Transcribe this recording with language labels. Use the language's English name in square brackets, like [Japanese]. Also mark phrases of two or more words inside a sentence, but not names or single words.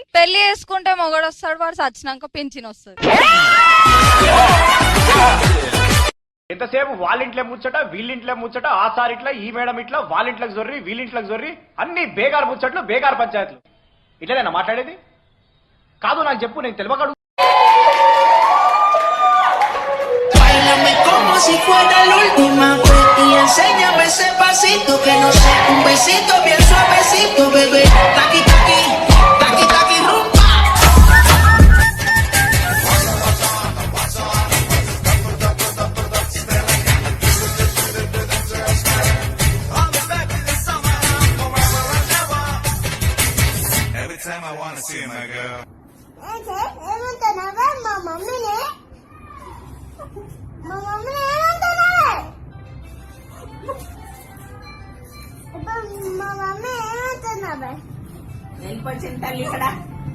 [Telugu] పెళ్లి చేసుకుంటే మొగడు వస్తాడు, వాడు చచ్చినాక పింఛన్ వస్తుంది. ఎంతసేపు వాళ్ళింట్లో ముచ్చట, వీళ్ళింట్లో ముచ్చట, ఆ సార్ ఇట్లా, ఈ మేడం ఇట్లా, వాళ్ళింట్లోకి జొర్రి, వీళ్ళింట్లోకి జొర్రి, అన్ని బేగారు ముచ్చట్లు, బేగారు పంచాయతీలు. ఇట్లనేనా మాట్లాడేది? కాదు నాకు చెప్పు, నేను తెలియకడు. [Spanish] Báilame como si fuera la última vez y enséñame ese pasito que no sé, un besito bien suavecito, bebé. Taqui taqui, taqui taqui rumba. [English] Every time I wanna see my girl. [Telugu] ఏమంటున్నావా? మా మమ్మీని ఏమంటున్నావా? మా మమ్మీ ఏమంటున్నావా? వెళ్ళిపోయింది తల్లి ఇక్కడ.